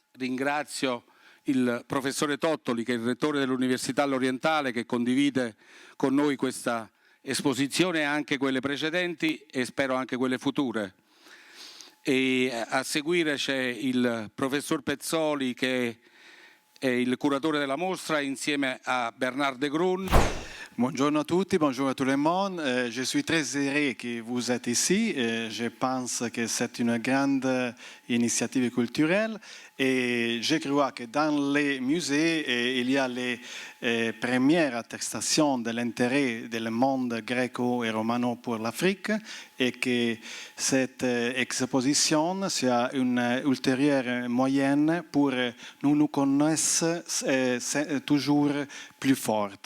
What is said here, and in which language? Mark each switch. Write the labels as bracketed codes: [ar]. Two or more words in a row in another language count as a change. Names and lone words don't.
[it] Ringrazio il professore Tottoli, che è il rettore dell'Università L'Orientale, che condivide con noi questa esposizione, anche quelle precedenti e spero anche quelle future. E a seguire c'è il professor Pezzoli, che è il curatore della mostra, insieme a Bernard de Groen. [fr] Bonjour à tous, bonjour à tout le monde. Je suis très heureux que vous êtes ici. Je pense que c'est une grande initiative culturelle et je crois que dans les musées, il y a les premières attestations de l'intérêt du monde gréco et romano pour l'Afrique et que cette exposition soit une ultérieure moyenne pour nous connaître toujours plus forte.